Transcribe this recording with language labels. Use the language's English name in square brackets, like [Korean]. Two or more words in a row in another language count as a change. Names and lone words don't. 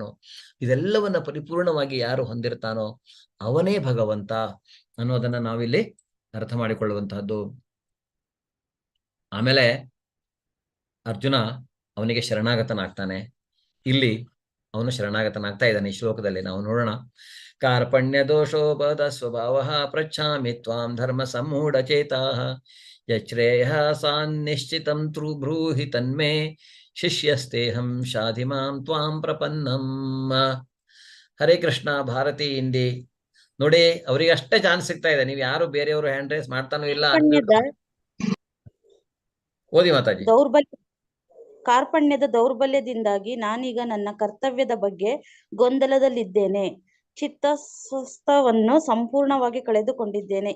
[Kannada] ಇದೆಲ್ಲವನ್ನ ಪರಿಪೂರ್ಣವಾಗಿ ಯಾರು ಹೊಂದಿರ್ತಾನೋ ಅವನೇ ಭಗವಂತ ಅನ್ನೋದನ್ನ ನಾವಿಲ್ಲಿ ಅರ್ಥ ಮಾಡಿಕೊಳ್ಳುವಂತಹದ್ದು. ಆಮೇಲೆ ಅರ್ಜುನ ಅವನಿಗೆ ಶರಣಾಗತನಾಗ್ತಾನೆ. ಇಲ್ಲಿ ಅವನು ಶರಣಾಗತನಾಗ್ತಾ ಇದ್ದಾನೆ. ಈ ಶ್ಲೋಕದಲ್ಲಿ ನಾವು ನೋಡೋಣ. [Sanskrit] ಕಾರ್ಪಣ್ಯ ದೋಷೋಪದ ಸ್ವಭಾವ ಪ್ರಚ್ಛಾಮಿ ತ್ವಾಂ ಧರ್ಮ ಸಮ್ಮೂಢ ಚೇತಾ ಯಚ್ರೇಯ ಸಾನ್ನಿಶ್ಚಿತಂ ಬ್ರೂಹಿ ತನ್ಮೇ ಶಿಷ್ಯಸ್ತೇಹಂ ಶಾಧಿಮಾಂ ತ್ವಾಂ ಪ್ರಪನ್ನಂ. [Kannada] ಹರೇ ಕೃಷ್ಣ. ಭಾರತಿ ಇಂಡಿ ನೋಡಿ, ಅವರಿಗೆ ಅಷ್ಟೇ ಚಾನ್ಸ್ ಸಿಗ್ತಾ ಇದೆ. ನೀವು ಯಾರು ಬೇರೆಯವರು [English] hand raise [Kannada] ಮಾಡ್ತಾನೂ ಇಲ್ಲ. ಓದಿ ಮಾತಾಜಿ. ಕಾರ್ಪಣ್ಯದ ದೌರ್ಬಲ್ಯದಿಂದಾಗಿ ನಾನೀಗ ನನ್ನ ಕರ್ತವ್ಯದ ಬಗ್ಗೆ ಗೊಂದಲದಲ್ಲಿದ್ದೇನೆ. ಚಿತ್ತಸ್ವಸ್ಥವನ್ನು ಸಂಪೂರ್ಣವಾಗಿ ಕಳೆದುಕೊಂಡಿದ್ದೇನೆ.